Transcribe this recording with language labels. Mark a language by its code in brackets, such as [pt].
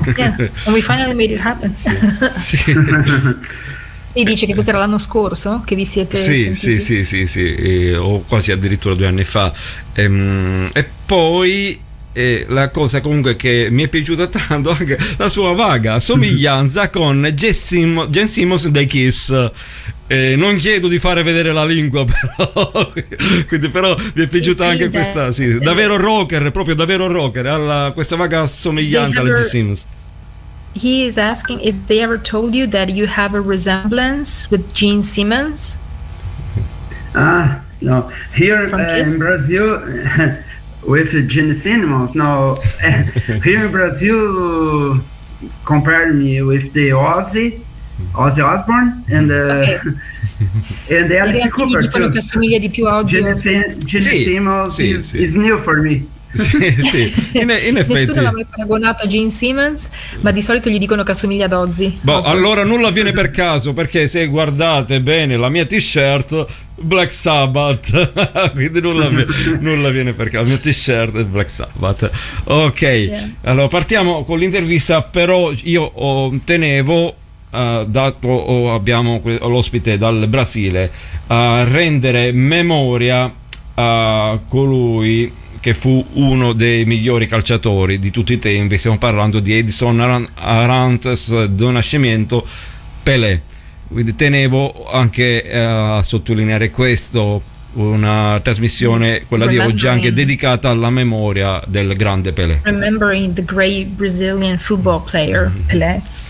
[en] Yeah, and we finally made it happen. [it] E dice che cos'era l'anno scorso che vi siete sentiti? Sì, o quasi addirittura 2 anni fa, e poi la cosa comunque che mi è piaciuta tanto anche la sua vaga somiglianza con Gene Simmons dei Kiss. Non chiedo di fare vedere la lingua, però mi è piaciuta anche questa, davvero rocker, proprio davvero rocker, questa vaga somiglianza alla Gene Simmons. [en] He is asking if they ever told you that you have a resemblance with Gene Simmons. No, here in Brazil. With Gene Simmons, no. Here in Brazil, compare me with the Ozzy Osbourne, and and the Alice Cooper too. [it] Che assomiglia di più a Ozzy [en] Gene Simmons is new for me. [it] Sì. In effetti nessuno l'ha mai paragonato a Gene Simmons, ma di solito gli dicono che assomiglia ad Ozzy. Allora nulla viene per caso, perché se guardate bene la mia t-shirt Black Sabbath quindi nulla viene per caso, la mia t-shirt è Black Sabbath. Ok, allora partiamo con l'intervista, però io tenevo, dato abbiamo l'ospite dal Brasile, a rendere memoria a colui che fu uno dei migliori calciatori di tutti i tempi. Stiamo parlando di Edson Arantes do Nascimento, Pelé. Quindi tenevo anche a sottolineare questo, una trasmissione, quella di oggi, anche dedicata alla memoria del grande Pelé. [en] Remembering the great Brazilian football player Pelé.